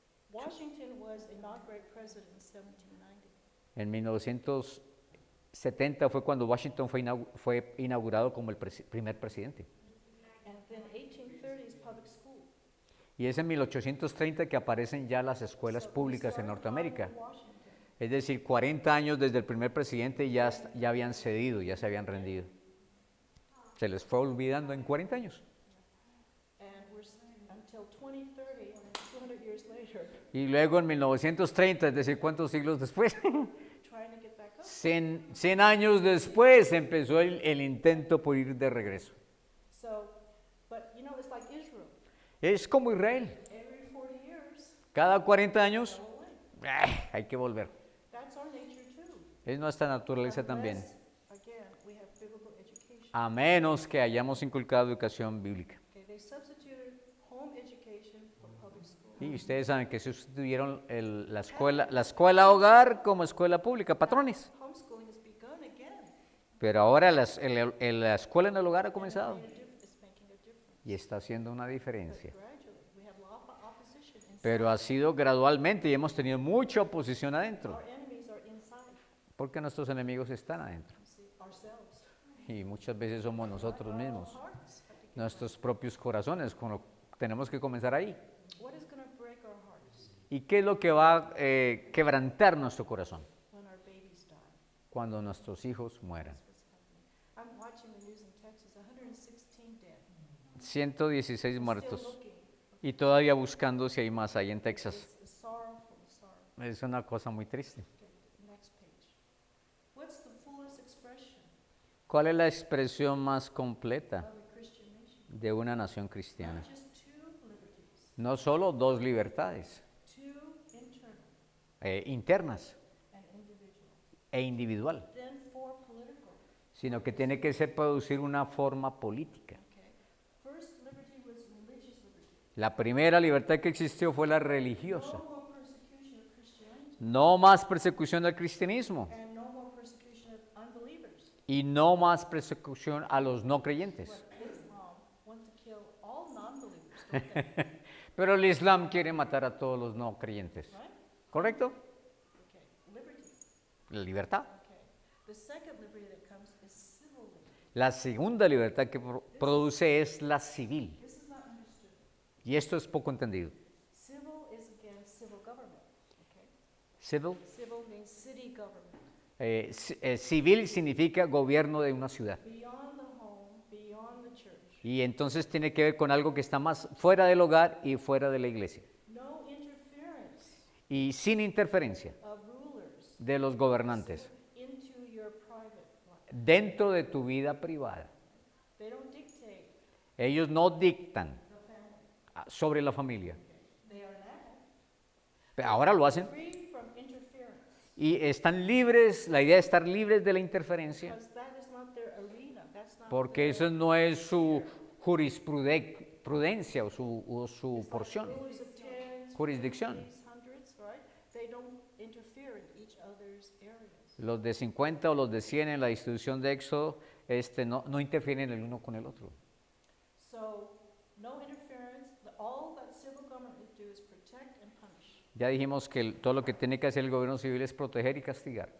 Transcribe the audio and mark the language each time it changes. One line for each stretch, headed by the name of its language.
English: Washington was inaugurated president in 1790.
Spanish: en 1970 fue cuando Washington fue inaugurado como el primer presidente.
English: And then 1830 is public school.
Spanish: Y es en 1830 que aparecen ya las escuelas
English: So we
Spanish: públicas en
English: started
Spanish: Norteamérica.
English: with Washington.
Spanish: Es decir, 40 años desde el primer presidente ya habían cedido, ya se habían rendido. Se les fue olvidando en 40 años.
English: And until 2030, 200 years later,
Spanish: Y luego en 1930, es decir, ¿cuántos siglos después?
English: trying to get back up.
Spanish: 100 años después empezó el intento por ir de regreso.
English: So, but it's like Israel.
Spanish: Es como Israel.
English: Every 40 years,
Spanish: Cada 40 años
English: go away.
Spanish: hay que volver.
English: That's our nature too.
Spanish: Es nuestra naturaleza también.
English: Unless, again, we have biblical education.
Spanish: A menos que hayamos inculcado educación bíblica.
English: Okay, they substituted home education for public school.
Spanish: Y ustedes saben que sustituyeron la escuela hogar como escuela pública, patrones.
English: Homeschooling has begun again.
Spanish: Pero ahora la escuela en el hogar ha comenzado
English: It's making a difference.
Spanish: y está haciendo una diferencia.
English: Gradually, we have opposition inside.
Spanish: Pero ha sido gradualmente y hemos tenido mucha oposición adentro,
English: Our enemies are inside.
Spanish: porque nuestros enemigos están adentro.
English: See, ourselves.
Spanish: Y muchas veces somos nosotros mismos,
English: Hearts have to get-
Spanish: nuestros propios corazones, tenemos que comenzar ahí.
English: What is going to break our hearts
Spanish: ¿Y qué es lo que va a quebrantar nuestro corazón?
English: when our babies die?
Spanish: Cuando nuestros hijos mueran.
English: What's happening? I'm watching the news in Texas, 116 dead. 116 Still
Spanish: muertos.
English: looking.
Spanish: Y todavía buscando si hay más ahí en Texas.
English: It's sorrowful, sorrow.
Spanish: Es una cosa muy triste.
English: Okay, next page. What's the fullest expression
Spanish: ¿Cuál es la expresión más completa
English: of a Christian nation?
Spanish: de una nación cristiana?
English: Not just two liberties,
Spanish: No solo dos libertades
English: two internal
Spanish: internas
English: and individual.
Spanish: e individual,
English: Then four political.
Spanish: sino que tiene que ser producir una forma política.
English: Okay. First liberty was religious liberty.
Spanish: La primera libertad que existió fue la religiosa.
English: No more persecution of Christianity
Spanish: No más persecución del cristianismo
English: and no more persecution of unbelievers.
Spanish: y no más persecución a los no creyentes.
English: But Islam wants to kill all non-believers, don't they?
Spanish: Pero el Islam quiere matar a todos los no creyentes.
English: Right?
Spanish: ¿Correcto?
English: Okay. Liberty.
Spanish: La libertad.
English: Okay. The second liberty that comes is civil liberty.
Spanish: La segunda libertad que produce es la civil.
English: This is not understood.
Spanish: Y esto es poco entendido.
English: Civil is again civil government. Okay. Civil. Civil means city government.
Spanish: Civil significa gobierno de una ciudad.
English: Beyond the home, beyond the church.
Spanish: Y entonces tiene que ver con algo que está más fuera del hogar y fuera de la iglesia.
English: No interference
Spanish: Y sin interferencia
English: of rulers
Spanish: de los gobernantes
English: into your private life.
Spanish: dentro de tu vida privada.
English: They don't dictate
Spanish: Ellos no dictan
English: the family.
Spanish: sobre la familia.
English: They are now
Spanish: Pero ahora lo hacen
English: free from interference
Spanish: y están libres, la idea es estar libres de la interferencia,
English: because that is not their arena. That's not
Spanish: porque
English: their
Spanish: eso no es su jurisprudencia o su porción.
English: rulers of tens,
Spanish: Jurisdicción.
English: 50s, hundreds, right? They don't interfere in each other's areas.
Spanish: Los de 50 o los de 100 en la distribución de Éxodo no interfieren el uno con el otro.
English: So, no interference. All that civil government will do is protect and punish.
Spanish: Ya dijimos que todo lo que tiene que hacer el gobierno civil es proteger y castigar.